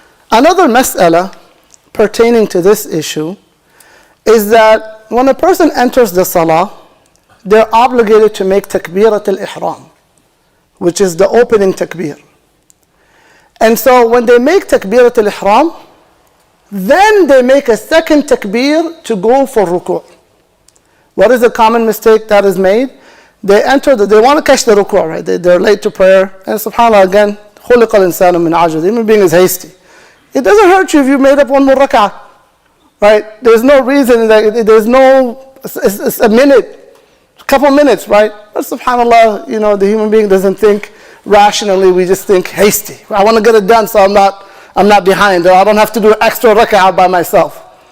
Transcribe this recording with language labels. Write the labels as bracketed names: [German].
[English] Another mas'ala pertaining to this issue is that when a person enters the salah, they're obligated to make takbirat al-ihram, which is the opening takbir. And so when they make takbirat al-ihram, then they make a second takbir to go for ruku'. What is the common mistake that is made? They want to catch the ruku', right? They're late to prayer. And subhanAllah, again, [Arabic] خُلِقَ الْإِنسَانُ مِنْ عَجْزٍ. [English] The human being is hasty. It doesn't hurt you if you made up one more rak'ah, right? There's no reason, it's a minute, a couple minutes, right? But subhanAllah, the human being doesn't think rationally, we just think hasty. I want to get it done so I'm not behind, or I don't have to do an extra rak'ah by myself.